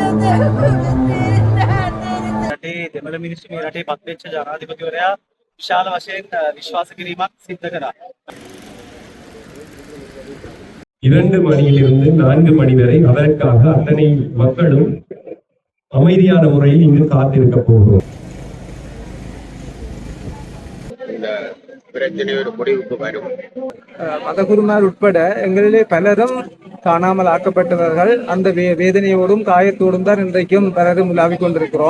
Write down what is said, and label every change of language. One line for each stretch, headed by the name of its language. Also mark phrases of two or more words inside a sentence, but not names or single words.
Sinhala: රටේ දෙමළ මිනිස්සු මේ රටේ පත්වෙච්ච ජනාධිපතිවරයා විශාල වශයෙන් විශ්වාස කිරීමක් සිද්ධ කරා.
Tamil: 2 மணியிலிருந்து 4 மணி வரை அதற்காக அத்தனை மக்களும் அமைதியான முறையில் இங்கு காத்திருக்க போகிறோம். இந்த பிரச்சனையோட முடிவுக்கு வரும். மதகுருமார் உட்பட எங்களிலே பலரும் காணாமல் ஆக்கப்பட்டவர்கள் அந்த வேதனையோடும் காயத்தோடும் தான் இன்றைக்கும் பலரும் உலாவிக் கொண்டிருக்கிறோம்.